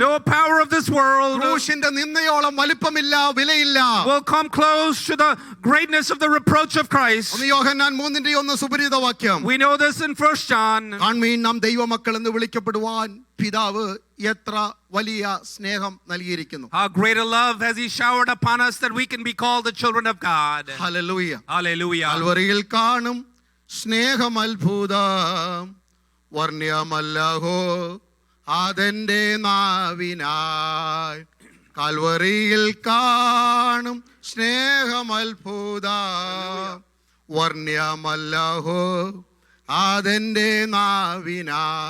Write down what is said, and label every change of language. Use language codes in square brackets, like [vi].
[en] no power of this world [ml] ക്രൂശിന്റെ നിന്നയോളം വലിപ്പമില്ല, വിലയില്ല. [en] will come close to the greatness of the reproach of Christ. [ml] ഒന്ന് യോഹന്നാൻ 3:1 സുപരിചിത വാക്യം. [en] We know this in 1 John. [ml] കാൺമീൻ നാം ദൈവമക്കൾ എന്ന് വിളിക്കപ്പെടുവാൻ പിതാവ് എത്ര വലിയ സ്നേഹം നൽകിയിരിക്കുന്നു. [en] How great a love has he showered upon us that we can be called the children of God. [ml] Hallelujah. [en] Hallelujah. [ml] കാൽവറിയിൽ കാണും സ്നേഹം അത്ഭുതം വർണ്ണ്യമല്ലഹോ അതെന്റെ നാവിനായി. കാൽവറിയിൽ കാണും സ്നേഹം അത്ഭുതം വർണ്ണ്യമല്ലഹോ അതെന്റെ നാവിനാ.